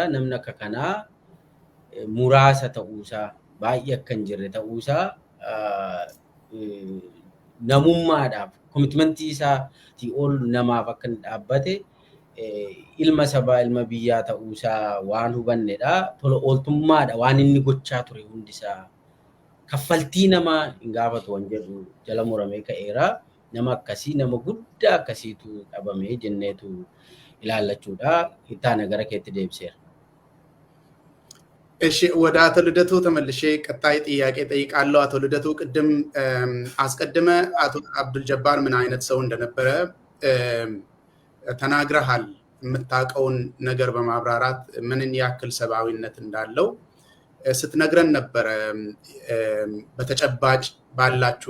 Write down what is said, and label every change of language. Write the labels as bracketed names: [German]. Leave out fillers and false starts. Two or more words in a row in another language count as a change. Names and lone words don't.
[Oromo] Namni akka kanaa muraasa ta'uusaa, baay'ee akka hin jirre ta'uusaa namummaadhaaf komitmentii isaatii ol namaaf akka hin dhaabbate ilma sabaa ilma biyyaa ta'uusaa waan hubannedha. Tola ooltummaadha waan inni gochaa ture hundisaa. Kaffaltii namaa hin gaafatu waan jedhu jala muramee ka'eera. Nama akkasii nama guddaa akkasiitu dhabamee jenneetu ilaallachuudha. Ittaana gara keetti deebiseera. [Amharic] እሺ ወደ አቶ ልደቱ ተመልሼ ቀጣይ ጥያቄ ጠይቃለሁ። አቶ ልደቱ ቅድም አስቀድመ አቶ አብዱል ጀባር ምን አይነት ሰው እንደነበረ ተናግረሃል። የምታውቀውን ነገር በማብራራት ምንን ያክል ሰብአዊነት እንዳለው ስትነግረን ነበረ። በተጨባጭ ባላችሁ